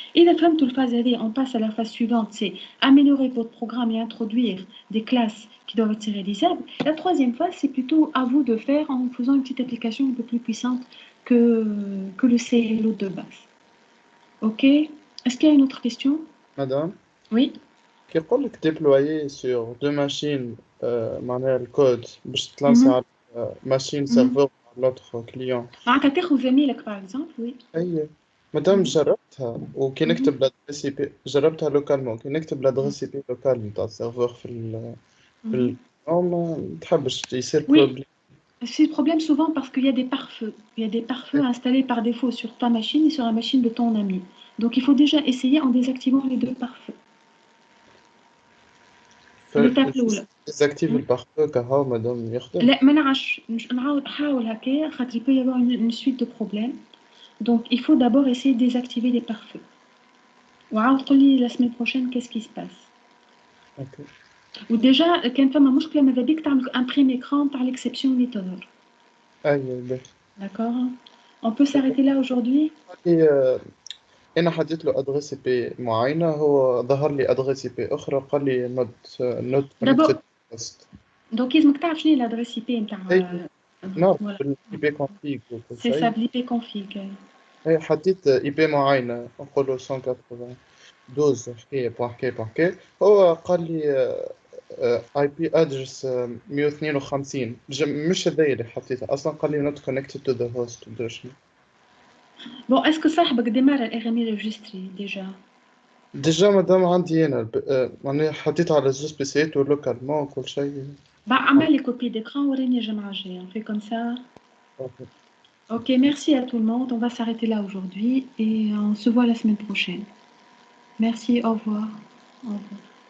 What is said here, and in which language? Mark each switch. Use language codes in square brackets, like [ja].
[fr] Et la fin de toute phase, on passe à la phase suivante, c'est améliorer votre programme et introduire des classes qui doivent être réalisables. La 3e phase, c'est plutôt à vous de faire en faisant une petite application un peu plus puissante que le CLO de base. Ok? Est-ce qu'il y a une autre question? Madame, Oui. [ar] كي يقول لك [fr] déployer sur 2 machines [ar] معناها الكود باش تلانسي على ماشين سيرفور [fr] l'autre client. [ar] معناتها تاخذ زميلك [fr] par exemple, oui. [ar] أي مادام جربتها وكي نكتب l'adresse IP جربتها لوكالمون كي نكتب l'adresse IP لوكال نتاع السيرفور في ما تحبش يصير [fr] Oui. C'est le problème souvent parce qu'il y a des pare-feux. Il y a des pare-feux installés par défaut sur ta machine et sur la machine de ton ami. Donc il faut déjà essayer en désactivant les 2 pare-feux. [ar] désactive البارفو كهو مادام يخدم. لا ما نعرفش نعاود حاول هكايا خاطر [fr] il peut y avoir une suite de problèmes. Donc il faut d'abord essayer de désactiver les pare-feux. [ar] وعاود قول لي [fr] la semaine prochaine qu'est-ce qui se passe. [en] Okay. [ar] وديجا كان فما مشكله ماذا بيك تعمل امبريم écran تاع l'exception اللي تظهر. ايوه. [fr] D'accord. On peut s'arrêter là aujourd'hui. [ar] أنا حددت له أدرس بي معينة هو ظهر لي أدرس بي أخرى قال لي [en] not connected. [ar] Donc لازمك تعرف شنو هي الأدرس بي نتاع. نعرف بالإي بي كونفيغ وكل شيء. سي سا بالإي بي كونفيغ. أي حددت إي بي معينة نقولوا 192.1.1 هو قال لي اي بي ادرس 152 مش هذا اللي حطيته اصلا قال لي [en] not connected to the host. [fr] Bon, est-ce que [ar] صاحبك ديمار الRMI ريجستري ديجا مادام عندي انا معناها حطيت على زوج بيسيات ولوكالمون وكل شيء. عمل لي كوبي d'écran وريني الجمعة الجاية. [fr] On fait comme ça. Ok, merci à tout le monde. On va s'arrêter là aujourd'hui et on se voit la semaine prochaine. Merci, au revoir. Au revoir.